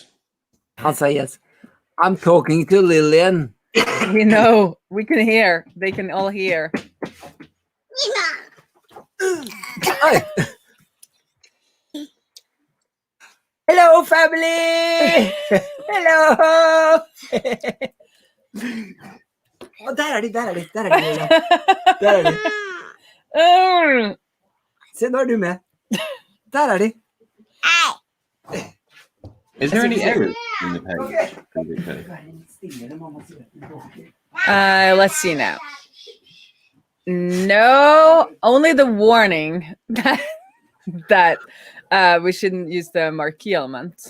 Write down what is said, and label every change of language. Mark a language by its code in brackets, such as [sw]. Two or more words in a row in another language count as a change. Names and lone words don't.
[en] I'll say yes. I'm talking to Lillian. We know. We can hear. They can all hear. Hi. Hello, family! Hello! [da] Oh, der er de, Lilla. Der er de. Mm. Se, nå er du med. Der er de. [en] Is there any errors in the page? Let's see now. No, only the warning that we shouldn't use the marquee element.